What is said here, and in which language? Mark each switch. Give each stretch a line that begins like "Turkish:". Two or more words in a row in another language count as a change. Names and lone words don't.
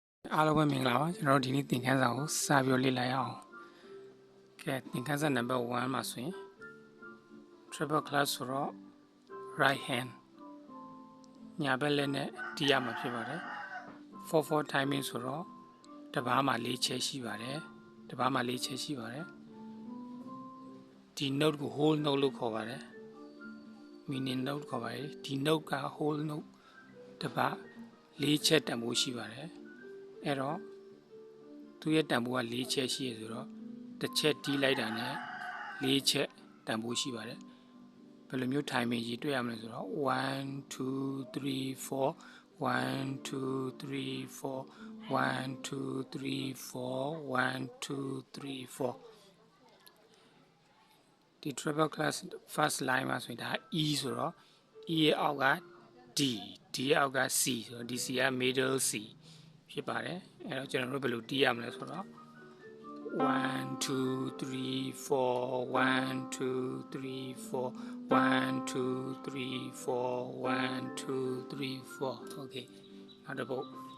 Burmese: အားလုံးပဲမင်္ဂလာပါကျွန်တော်တို့ဒီနေ့သင်ခန်းစာကိုစာပြောလေ့လာရအောင်ကဲသင်ခန်းစာနံပါတ်1မှာဆိုရင်
English: triple class
Burmese: ဆိုတော့
English: right hand
Burmese: ညာဘက် လက်နဲ့တီးရမှာဖြစ်ပါတယ် 4/4 timing ဆိုတော့တပားမှာ၄ချက်ရှိပါတယ်တပားမှာ၄ချက်ရှိပါတယ် ဒီ note ကို
English: whole note
Burmese: လို့ခေါ်ပါတယ်
English: meaning note
Burmese: ခေါ်ပါတယ်ဒီ note က
English: whole note
Burmese: တ ပား၄ချက်တန်ဖိုးရှိပါတယ်အဲ့တော့သူရဲ့တန်ဖိုးက၄ချက်ရှိရဆိုတော့တစ်ချက်တီးလိုက်တာနဲ့၄ချက်တန်ဖိုးရှိပါတယ်ဘယ်လိုမျိုး timing ကြီးတွေ့ရမလဲဆိုတော့1 2 3 4 1 2 3 4 1 2 3 4 1 2 3 4 ဒီ
English: triple class first line
Burmese: မှာဆိုရင်ဒါ E ဆိုတော့ E ရဲ့အောက်က D ရဲ့အောက်က C ဆိုတော့ဒီ C က
English: middle C
Burmese: ဖြစ်ပါတယ်အဲ့တော့ကျွန်တော်တို့ဘယ်လိုတီးရမလဲဆိုတော့1 2 3 4 1 2 3 4 1 2 3 4 1 2 3 4 okay နောက်တစ်ပုတ်